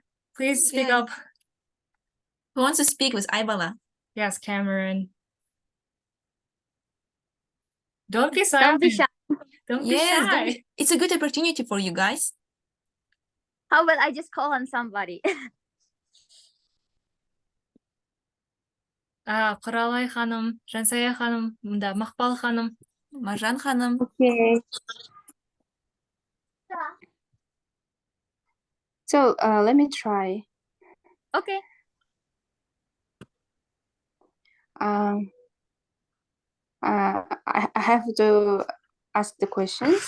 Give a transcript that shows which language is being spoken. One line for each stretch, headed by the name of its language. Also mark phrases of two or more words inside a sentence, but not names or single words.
English: Please speak up. Who wants to speak with Aybala? Yes, Cameron. Don't be Don't be shy. shy. Don't be shy. It's a good opportunity for you guys. How about I just call on somebody?
Kazakh: Құралай ханым, Жансая ханым, мында Мақпал ханым, Маржан ханым.
English: Okay. So let me try. Okay. I have to ask the questions.